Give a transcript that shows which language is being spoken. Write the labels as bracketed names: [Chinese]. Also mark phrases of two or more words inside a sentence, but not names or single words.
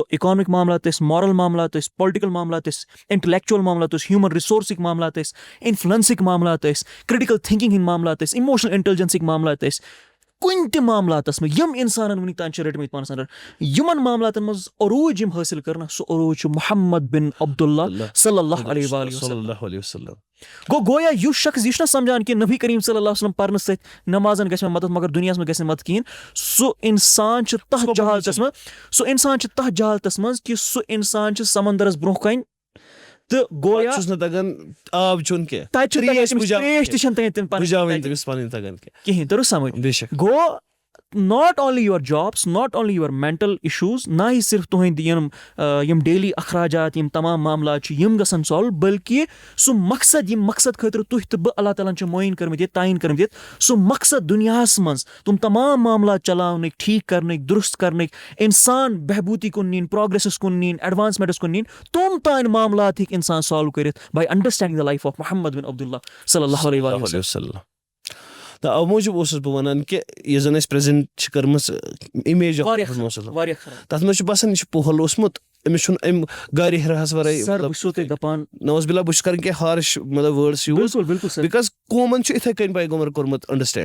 [Kashmiri] اِکانمِک معاملات ٲسۍ, مارل معاملات ٲسۍ, پُلٹِکل معاملات ٲسۍ, اِنٹلیکچُوَل معاملات ٲسۍ, [English] human resourceکۍ [Kashmiri] معاملات ٲسۍ, اِنفلنسٕکۍ معاملات ٲسۍ, [English] critical thinking [Kashmiri] ہٕنٛدۍ معاملات ٲسۍ, [English] emotional intelligenceکۍ [Kashmiri] معاملات ٲسۍ, کُنہِ تہِ معاملاتس منٛز یِم اِنسانن وُنیُک تام چھِ رٔٹمٕتۍ پانس انٛدر, یِمن معاملاتن منٛز عروٗج یِم حٲصِل کرنہٕ, سُہ عروٗج چھُ محمد بن عبداللہ [Arabic] صلی اللہ علیہ وسلم. [Kashmiri] گویا یُس شخص یہِ چھُنہ سمجھان کہِ نبی کریم [Arabic] صلی اللہ علیہ وسلم [Kashmiri] پرنہٕ سۭتۍ نٮ۪مازن گژھِ مےٚ مدد مگر دُنیاہس منٛز گژھِ نہٕ مدد کِہینۍ, سُہ اِنسان چھُ تتھ جہالتس منٛز کہِ سُہ اِنسان چھُ سمندرس برونٛہہ کنہِ تہٕ گویا آب چیوٚن کِہینۍ, تٔرِو سمجھ. گوٚو [English] not only your jobs, not only your mental issues, [Kashmiri] نہ ہی صرف تُہنٛدۍ یِم ڈیلی اخراجات, یِم تمام معاملات چھِ یِم گژھن سالو, بٔلکہِ سُہ مقصد ییٚمہِ مقصد خٲطرٕ تُہۍ تہٕ بہٕ اللہ تعالیٰ ہن چھِ مُعیٖن کٔرمٕتۍ ییٚتہِ, تعیٖن کٔرمٕتۍ ییٚتہِ, سُہ مقصد دُنیاہس منٛز تِم تمام معاملات چلاونٕکۍ, ٹھیٖک کرنٕکۍ, درُست کرنٕکۍ, اِنسان بہبوٗدی کُن نِنۍ, پروگریسس کُن نِنۍ, ایڈوانسمنٹس کُن نِنۍ, تِم تانۍ معاملات ہیٚکہِ اِنسان سالو کٔرِتھ [English] by understanding the life of [Kashmiri] محمد بن عبداللہ [Arabic] صلی اللہ علیہ وسلم. [Kashmiri] تہٕ اَوٕ موٗجوٗب اوسُس بہٕ وَنان کہِ یۄس زَن اَسہِ پرٛزَنٛٹ چھِ کٔرمٕژ اِمیج تَتھ منٛز چھُ باسان یہِ چھُ پوہل اوسمُت, أمِس چھُنہٕ اَمہِ گارِ ہِراہَس وَرٲے [Arabic] نوز باللہ [Kashmiri] بہٕ چھُس کَران کینٛہہ ہارٕش مطلب وٲڈٕس یوٗز, بِکاز قومَن چھُ یِتھَے کٔنۍ پیغمبر کوٚرمُت انڈرسٹینڈ.